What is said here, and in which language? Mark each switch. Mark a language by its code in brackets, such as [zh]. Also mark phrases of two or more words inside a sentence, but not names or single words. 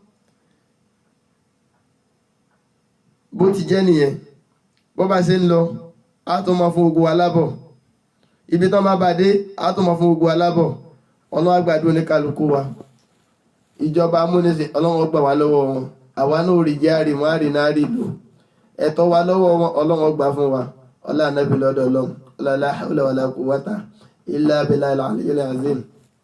[yo] bó ti jẹ́ nìyẹn bó bá ṣe ń lọ á tún máa fún gbogbo wa lábọ̀ ibi tán bá bàdé á tún máa fún gbogbo wa lábọ̀ ọlọ́run àgbàdo oníkálukú wa ìjọba amúnisìn ọlọ́run gbà wá lọ́wọ́ wọn àwa náà rí jẹ́ àrìmọ́ àrìnárì lò ẹ̀tọ́ wa lọ́wọ́ wọn ọlọ́run gbà fún wa ọlá ànábì lọ́dọ̀ ọlọ́run ọlá [ar] لا حول ولا قوة إلا بالله العلي العظيم.